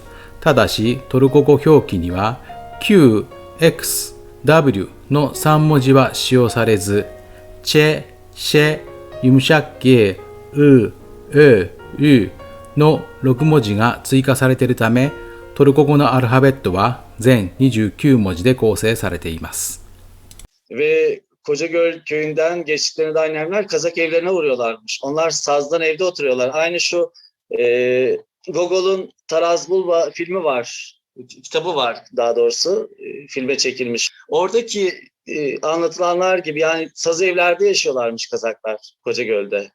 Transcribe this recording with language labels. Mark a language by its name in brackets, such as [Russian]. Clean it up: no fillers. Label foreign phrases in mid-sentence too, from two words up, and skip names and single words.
[Japanese] ただし、トルコ語表記には Q、X、W の3文字は使用されず、チェ、シェ、ユムシャッケ、ウ、ウの6文字が追加されているため、トルコ語のアルファベットは全29文字で構成されています。 [Turkish] Ve Kocagöl köyünden geçtiklerinde annemler Kazak evlerine uğruyorlarmış. Onlar sazdan evde oturuyorlar. Aynı şu Gogol'un Taraz Bulba filmi var. Kitabı var daha doğrusu. Filme çekilmiş. Oradaki anlatılanlar gibi yani saz evlerde yaşıyorlarmış Kazaklar Kocagöl'de.